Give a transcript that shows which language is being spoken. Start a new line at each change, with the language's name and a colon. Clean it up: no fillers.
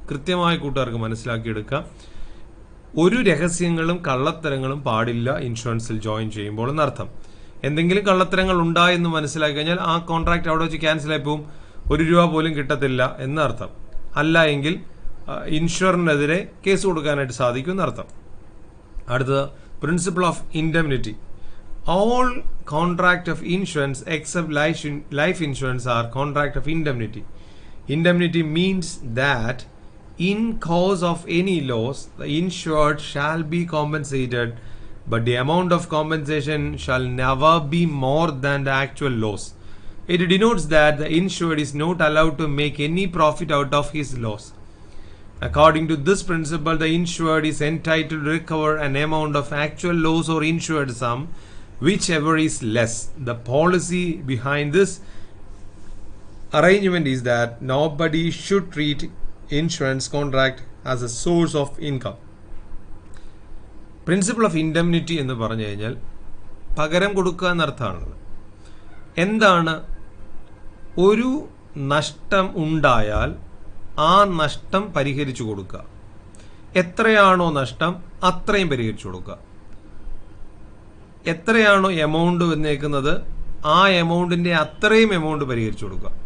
Malayalam: കൃത്യമായ കൂട്ടുകാർക്ക് മനസ്സിലാക്കിയെടുക്കുക. ഒരു രഹസ്യങ്ങളും കള്ളത്തരങ്ങളും പാടില്ല ഇൻഷുറൻസിൽ ജോയിൻ ചെയ്യുമ്പോൾ എന്നർത്ഥം. എന്തെങ്കിലും കള്ളത്തരങ്ങൾ ഉണ്ടായെന്ന് മനസ്സിലാക്കി കഴിഞ്ഞാൽ ആ കോൺട്രാക്ട് അവിടെ വെച്ച് ക്യാൻസൽ ആയി പോവും, ₹1 പോലും കിട്ടത്തില്ല എന്നർത്ഥം. അല്ല എങ്കിൽ ഇൻഷുററിനെതിരെ കേസ് കൊടുക്കാനായിട്ട് സാധിക്കും എന്നർത്ഥം. അടുത്തത് principle of indemnity.
English: All contract of insurance except life insurance are contract of indemnity. Indemnity means that in cause of any loss, the insured shall be compensated, but the amount of compensation shall never be more than the actual loss. It denotes that the insured is not allowed to make any profit out of his loss. According to this principle, the insured is entitled to recover an amount of actual loss or insured sum, whichever is less. The policy behind this arrangement is that nobody should treat insurance contract as a source of income.
Malayalam: Principle of indemnity എന്ന് പറഞ്ഞു കഴിഞ്ഞാൽ പകരം കൊടുക്കുക എന്നർത്ഥമാണത്. എന്താണ്? ഒരു നഷ്ടം ഉണ്ടായാൽ ആ നഷ്ടം പരിഹരിച്ചു കൊടുക്കുക. എത്രയാണോ നഷ്ടം അത്രയും പരിഹരിച്ചു കൊടുക്കുക. എത്രയാണോ എമൗണ്ട് വന്നേക്കുന്നത് ആ എമൗണ്ടിന്റെ അത്രയും എമൗണ്ട് പരിഹരിച്ചു കൊടുക്കുക.